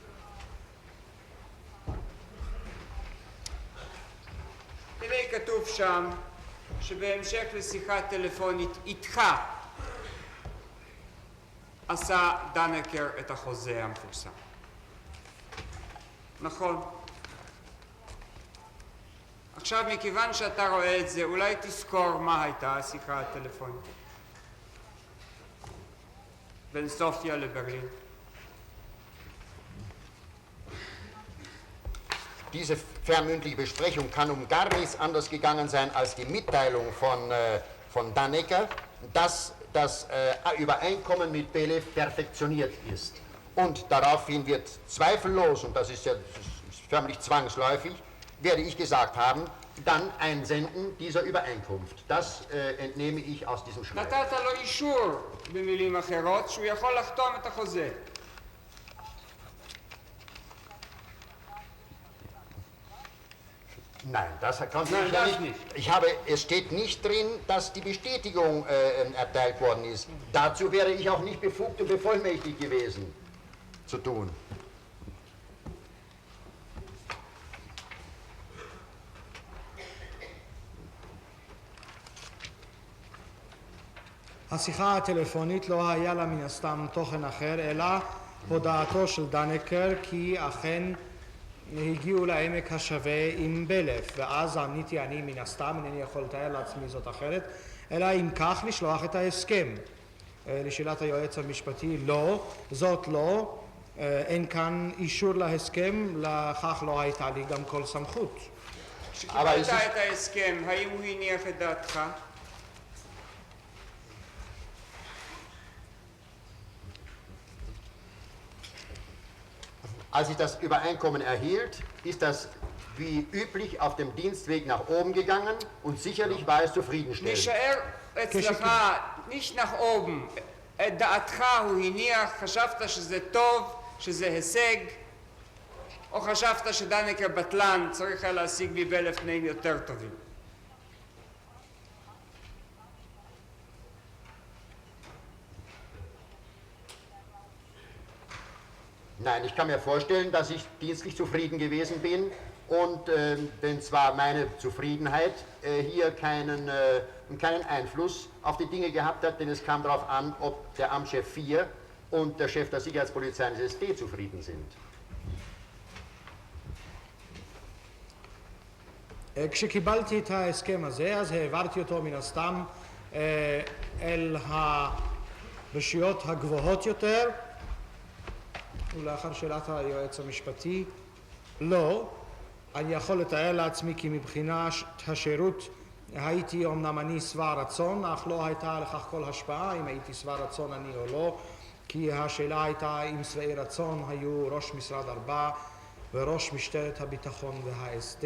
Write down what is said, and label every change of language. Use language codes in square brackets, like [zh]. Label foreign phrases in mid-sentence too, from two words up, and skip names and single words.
[he] תראה, כתוב שם שבהמשך לשיחה טלפונית איתך עשה דנקר את החוזה המפורסם. נכון. עכשיו, מכיוון שאתה רואה את זה, אולי תזכור מה הייתה השיחה הטלפונית בין סופיה לברלין. [de] Diese vermündliche Besprechung kann gar nichts anderes gegangen sein als die Mitteilung von Dannecker, dass das Übereinkommen mit Belew perfektioniert ist. Und daraufhin wird zweifellos, und das ist ja förmlich zwangsläufig, werde ich gesagt haben, dann einsenden dieser Übereinkunft. Das entnehme ich aus diesem Schreiben. [he] נתת לו אישור, במילים אחרות, שהוא יכול לחתום את החוזה. [de] Nein, das konnte Nein, ich ja das nicht. nicht. Es steht nicht drin, dass die Bestätigung erteilt worden ist. Dazu wäre ich auch nicht befugt und bevollmächtigt gewesen, zu tun. [he] השיחה הטלפונית לא היה לה מן הסתם תוכן אחר, אלא הודעתו של דנקר כי אכן הגיעו לעמק השווה עם בלף, ואז עניתי אני מן הסתם, אינני יכול לתאר לעצמי זאת אחרת, אלא אם כך לשלוח את ההסכם. לשאלת היועץ המשפטי, לא, זאת לא, אין כאן אישור להסכם, לכך לא הייתה לי גם כל סמכות. כשקיבלת את ההסכם, האם הוא הניח את דעתך? [de] Als ich das Übereinkommen erhielt, ist das wie üblich auf dem Dienstweg nach oben gegangen und sicherlich war es zufriedenstellend. [he] נשאר אצלך, [de] nicht nach oben, [he] את דעתך הוא הניח, חשבת שזה טוב, שזה הישג, או חשבת שדנקר בטלן צריך היה להשיג מבלף תנאים יותר טובים? [de] Nein, ich kann mir vorstellen, dass ich dienstlich zufrieden gewesen bin und denn zwar meine Zufriedenheit hier keinen Einfluss auf die Dinge gehabt hat, denn es kam darauf an, ob der Amtschef 4 und der Chef der Sicherheitspolizei des SD zufrieden sind. [he] כשקיבלתי את ההסכם הזה, אז העברתי אותו מן הסתם אל הרשויות הגבוהות יותר, ולאחר שאלת היועץ המשפטי, לא, אני יכול לתאר לעצמי כי מבחינת השירות הייתי אמנם אני שבע רצון, אך לא הייתה לכך כל השפעה אם הייתי שבע רצון אני או לא, כי השאלה הייתה אם שבעי רצון היו ראש משרד 4 וראש משטרת הביטחון וה-SD.